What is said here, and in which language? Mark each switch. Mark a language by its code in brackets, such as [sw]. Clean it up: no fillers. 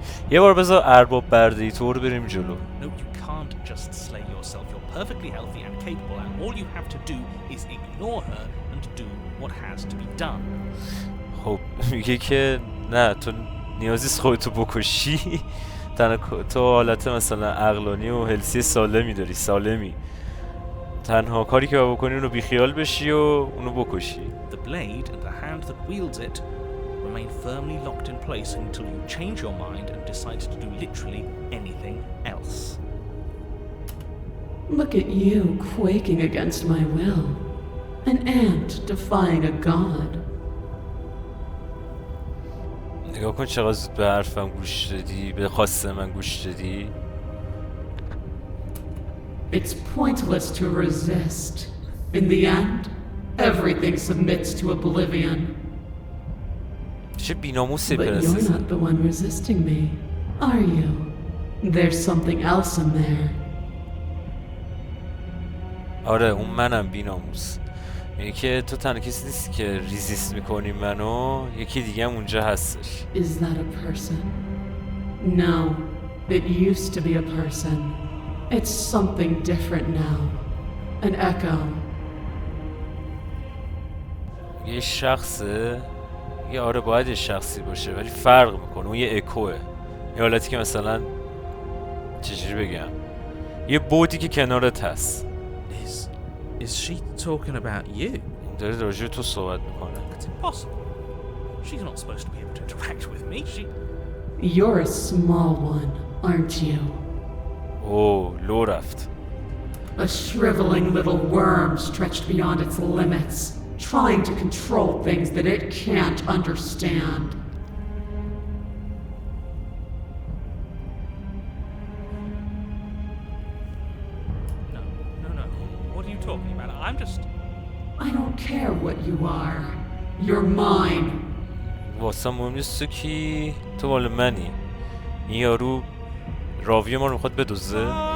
[fa] یه بار بذار ارباب بردهی طور بریم جلو. [en] No, you can't just slay yourself. You're perfectly healthy and capable, and all you have to do is ignore her and do what has to be done. [fa] خب میگه که نه تو نیازیست خودتو بکشی. تو حالت مثلا عقلانی و هلسی سالمی. تنها کاری که باید بکنی اونو بیخیال بشی و اونو بکشی. [en] The blade and the hand that wields it remain firmly locked in place until you change your mind and decide to do literally anything else. Look at you quaking against my will. An ant defying a god. [fa] نگاه کن چقدر زود به حرفم گوش دادی، به خواست من گوش دادی. [en] It's pointless to resist. In the end, everything submits to oblivion. [fa] چه بیناموسی [en] But you're [fa] پرنسس. [en] not the one resisting me, are you? There's something else in there. [fa] آره اون منم بیناموس. یعنی که تو تنها کسی نیستی که ریزیست میکنی منو، یکی دیگه هم اونجا هستش. [en] Is that a person? No, it used to be a person. It's something different now. An echo. [fa] یه شخصه. یه آره باید یه شخصی باشه ولی فرق میکنه، اون یه اکوه. یه حالتی که مثلا چجوری بگم، یه بودی که کنارت هست. [en] Is she talking about you? [fa] داره راجع تو صحبت میکنه. [en] It's impossible. She's not supposed to be able to interact with me. You're a small one, aren't you? [fa] اوه لو رفت. [en] A shriveling little worm stretched beyond its limits, trying to control things that it can't understand. No. What are you talking about? I'm just... I don't care what you are. You're mine. [fa] واسه مهم نیست تو کی، تو مال منی. این یارو راوی ما رو میخواد بدوزه.